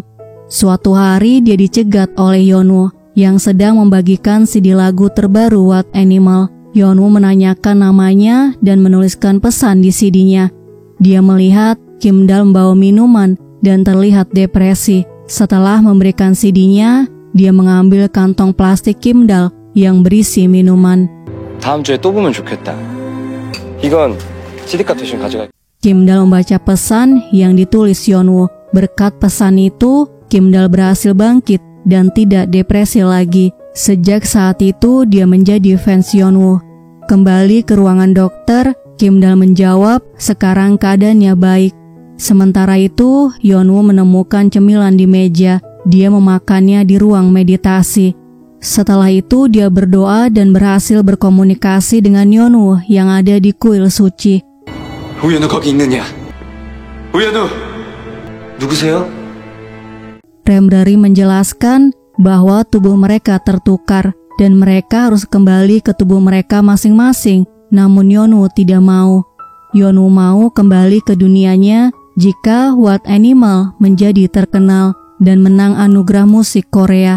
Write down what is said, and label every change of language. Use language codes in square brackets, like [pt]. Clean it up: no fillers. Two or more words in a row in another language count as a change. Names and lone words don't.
[id] Suatu hari dia dicegat oleh Yeonwoo yang sedang membagikan CD lagu terbaru Wild Animal. Yeonwoo menanyakan namanya dan menuliskan pesan di CD-nya. Dia melihat Kim Dal membawa minuman dan terlihat depresi. Setelah memberikan CD-nya, dia mengambil kantong plastik Kim Dal yang berisi minuman. [ko] 다음 주에 또 보면 좋겠다. 이건 CD값 대신 가져가. [id] Kim Dal membaca pesan yang ditulis Yeonwoo. Berkat pesan itu, Kim Dal berhasil bangkit dan tidak depresi lagi. Sejak saat itu, dia menjadi fans Yeonwoo. Kembali ke ruangan dokter, Kim Dal menjawab sekarang keadaannya baik. Sementara itu, Yeonwoo menemukan cemilan di meja. Dia memakannya di ruang meditasi. Setelah itu dia berdoa dan berhasil berkomunikasi dengan Yeonwoo yang ada di kuil suci. [ko] 우연우 거기 있느냐? 우연우! 누구세요? [id] Rembrari menjelaskan bahwa tubuh mereka tertukar dan mereka harus kembali ke tubuh mereka masing-masing. Namun Yeonwoo tidak mau. Yeonwoo mau kembali ke dunianya jika Wild Animal menjadi terkenal dan menang anugerah musik Korea.